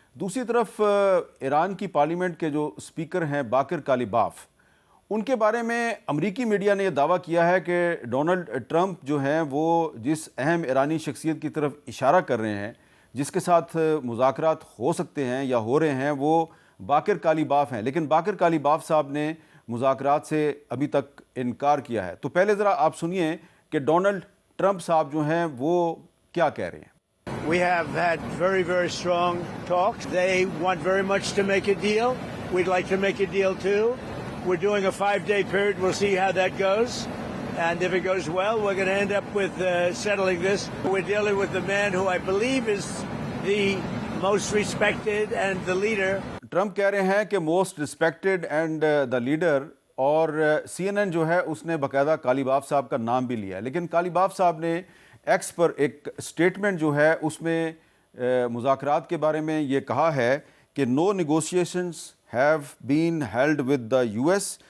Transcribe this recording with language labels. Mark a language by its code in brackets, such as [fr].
[hi] दूसरी तरफ ईरान की पार्लियामेंट के जो स्पीकर हैं बाकिर कालिबाफ, उनके बारे में अमरीकी मीडिया ने यह दावा किया है कि डोनाल्ड ट्रंप जो हैं वो जिस अहम ईरानी शख्सियत की तरफ इशारा कर रहे हैं, जिसके साथ मुज़ाकरात हो सकते हैं या हो रहे हैं, वो बाकिर कालिबाफ हैं। लेकिन बाकिर कालिबाफ साहब ने मुज़ाकरात से अभी तक इनकार किया है। तो पहले ज़रा आप सुनिए कि डोनाल्ड ट्रंप साहब जो हैं वो क्या कह रहे हैं। [en] We have had very, very strong talks. They want very much to make a deal. We'd like to make a deal too. We're doing a 5-day period. We'll see how that goes. And if it goes well, we're going to end up with settling this. We're dealing with the man who I believe is the most respected and the leader. [hi] Trump कह रहे हैं कि [en] most respected and the leader, [hi] और CNN जो है उसने बाकायदा कालिबाफ साहब का नाम भी लिया है। लेकिन कालिबाफ साहब ने एक्स पर एक स्टेटमेंट जो है उसमें मुज़ाकरात के बारे में ये कहा है कि [en] No negotiations have been held with the US.